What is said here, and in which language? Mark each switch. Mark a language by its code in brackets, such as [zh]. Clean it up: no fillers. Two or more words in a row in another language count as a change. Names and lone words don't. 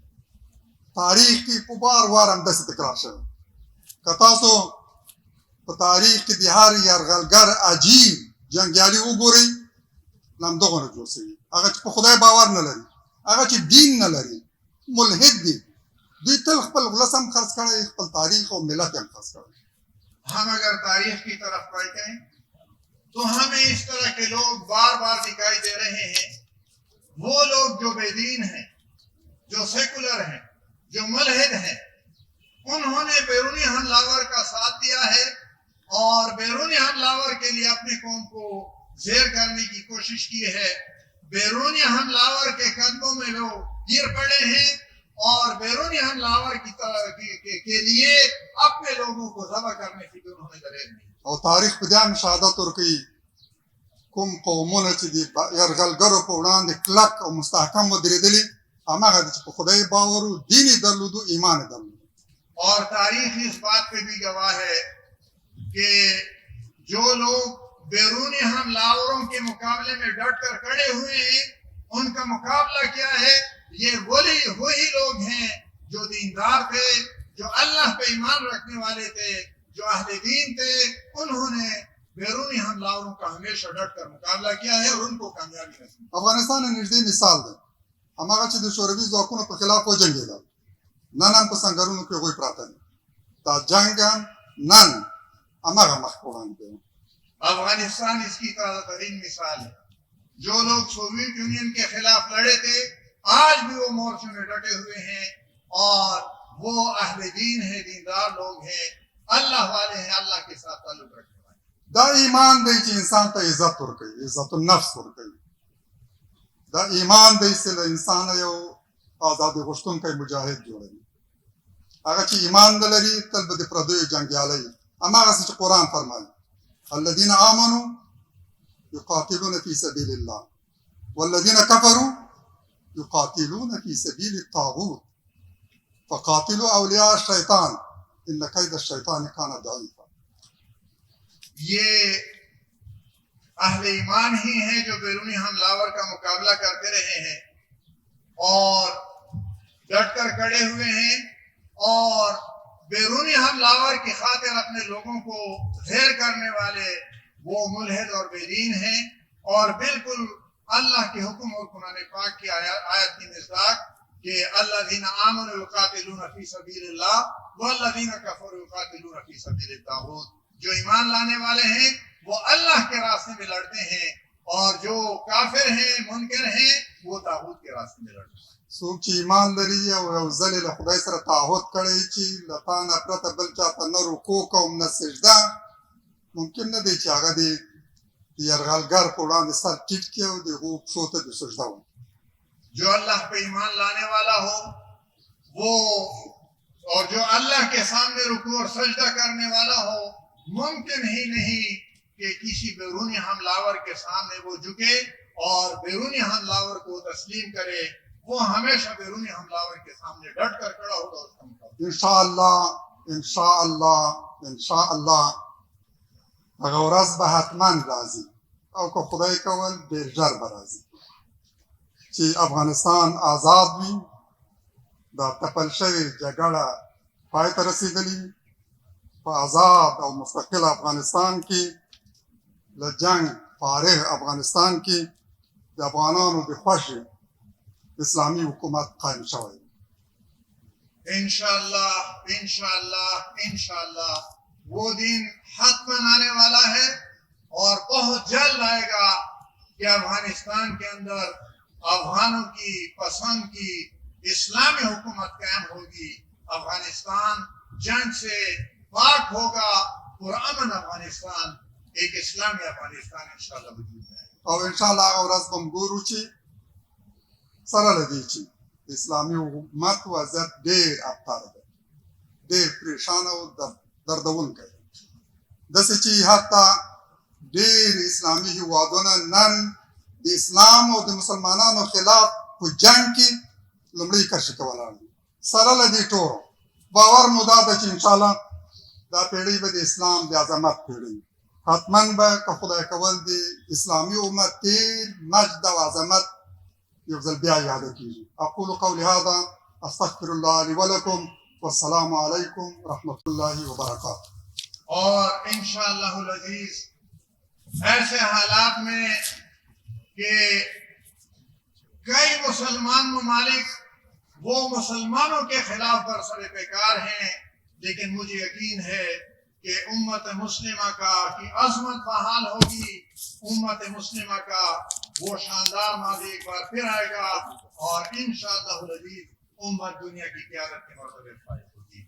[ps] تاریخ کې په وار وار همداسې تکرار شوی. که تاسو په تاریخ کې د هر یرغلګر عجیب جنګیالي وګورئ، له همدغو نه جوړ شوي، هغه چې په خدای باور نه لري، هغه چې دین نه لري، ملحد دي، دوی تل خپل ولس هم خرڅ کړی، خپل تاریخ او ملت هم خرڅ کړی. [ur] ہم اگر تاریخ کی طرف پلٹیں تو ہمیں اس طرح کے لوگ بار بار دکھائی دے رہے ہیں. وہ لوگ جو بے دین ہیں، جو سیکولر ہیں، جو ملحد ہیں، انہوں نے بیرونی حملہ آور کا ساتھ دیا ہے اور بیرونی حملہ آور کے لیے اپنے قوم کو زیر کرنے کی کوشش کی ہے. بیرونی حملہ آور کے قدموں میں وہ گر پڑے ہیں اور بیرونی حملہ آور کے لیے اپنے لوگوں کو ذبح کرنے کی انہوں نے دلیل دی. [ps] او تاریخ په دې هم شهادت ورکوي، کوم قومونه چې د یرغلګرو په وړاندې کلک او مستحکم ودرېدلي، هماغه چې په خدای باور و، دین یې درلودو، ایمان یې درلودو. [ur] اور تاریخ اس بات پہ بھی گواہ ہے کہ جو لوگ بیرونی حملہ آوروں کے مقابلے میں ڈٹ کر کھڑے ہوئے ہیں، ان کا مقابلہ کیا ہے؟ یہ وہی لوگ ہیں جو دیندار تھے، جو اللہ پہ ایمان رکھنے والے تھے، جو اہل دین تھے. انہوں نے بیرونی حملہ آوروں کا ہمیشہ ډٹ کر مقابلہ کیا ہے اور ان کو کامیابی حاصل. [ps] افغانستان یې نږدې مثال دی، هماغه چې د شوروي ځواکونو په خلاف وجنګېدل، نن هم په سنګرونو کې هغوی پراته دي. دا جنګ هم نن هماغه مخ په وړاندې کوي. [ur] افغانستان اس کی تازہ ترین مثال ہے. جو لوگ سوویت یونین کے خلاف لڑے تھے، آج بھی وہ مورچوں میں ڈٹے ہوئے ہیں اور وہ اہل دین ہیں، دیندار لوگ ہیں، اللہ والے ہیں، اللہ کے ساتھ تعلق رکھنے والے. [ps] دا ایمان دی چې انسان ته عزت ورکوي، عزت النفس ورکوي. دا ایمان دی چې له انسانه یو ازادي غوښتونکی مجاهد جوړوي. هغه چې ایمان نه لري، تل به د پردیو جنګیالی وي. هماغسې چې قرآن فرمایي، [ar] الذين آمنوا يقاتلون في سبيل الله والذين كفروا يقاتلون في سبيل الطاغوت فقاتلوا أولياء الشيطان إن كيد الشيطان كان ضعيفا. [ur] یہ اہل ایمان ہی ہیں جو بیرونی حملہ کا مقابلہ کرتے رہے ہیں اور ڈٹ کر کھڑے ہوئے ہیں اور بیرونی حملہ کی خاطر اپنے لوگوں کو زیر کرنے والے وہ ملحد اور بے دین ہیں اور بالکل اللہ کے حکم اور قرآن پاک کی آیت کی مصداق کہ [ar] الذین آمنوا یقاتلون فی سبیل اللہ والذین کفروا یقاتلون فی سبیل الطاغوت. [ur] جو ایمان لانے والے ہیں وہ اللہ کے راستے میں لڑتے ہیں اور جو کافر ہیں منکر ہیں وہ طاغوت کے راستے میں لڑتے ہیں. [ps] څوک چې ایمان لري او یو ځل له خدای سره تعهد کړی چې له تا نه پرته بل چاته نه رکوع کوم نه سجده، ممکن نه دی چې هغه د یرغلګر په وړاندې سر ټیټ کړي او د هغو پښو ته د سجده وکړي. [ur] جو اللہ پہ ایمان لانے والا ہو وہ اور جو اللہ کے سامنے رکوع اور سجدہ کرنے والا ہو ممکن ہی نہیں کہ کسی بیرونی حملہ کے سامنے وہ جھکے اور بیرونی حملہ کو تسلیم کرے. وہ ہمیشہ بیرونی حملہ کے سامنے ڈٹ کر کھڑا ہوگا اس کا مقابلہ. [ps] انشاءاللہ هغه ورځ به حتما راځي او که خدای کول ډېر ژر به راځي چې افغانستان آزاد وي، دا تپل شوې جګړه پای ته رسېدلې وي. په آزاد او مستقل افغانستان کې له جنگ فارغ افغانستان کې د افغانانو د خوښې اسلامی حکومت قائم شوی. [ur] انشاءاللہ وہ دن حتماً آنے والا ہے اور بہت جلد آئے گا کہ افغانستان کے اندر افغانوں کی پسند کی اسلامی حکومت قائم ہوگی. افغانستان جنگ سے پاک ہوگا، پرامن افغانستان، ایک اسلامی افغانستان انشاءاللہ وجود میں آئے گا. [ps] او انشاءاللہ هغه ورځ به ګورو چې سره له دې چې د اسلامي حکومت وضعیت ډېر ابتر دی، ډېر پریشانه او دردونکی دی، داسې چې حتی ډېر اسلامي هېوادونه نن د اسلام او د مسلمانانو خلاف په جنګ کې لومړۍ کرښې کې ولاړ دي. سره له دې ټولو باور مو دا ده چې انشاءالله دا پیړۍ به د اسلام د عظمت پیړۍ حتما به که خدای کول د اسلامي امت تېر مجد او عظمت یو ځل بیا یاده کېږي. [ar] اقول قولي هذا استغفر الله لي ولكم والسلام علیکم ورحمۃ اللہ وبرکاتہ. [ur] اور [ar] انشاءاللہ العزیز [ur] ایسے حالات میں کہ کئی مسلمان ممالک وہ مسلمانوں کے خلاف برسر پیکار ہیں، لیکن مجھے یقین ہے کہ امت مسلمہ کا کی عظمت بحال ہوگی، امت مسلمہ کا وہ شاندار ماضی ایک بار پھر آئے گا اور [ar] انشاءاللہ العزیز [ur] امت دنیا کی قیادت کے مرتبے فائز ہوگی.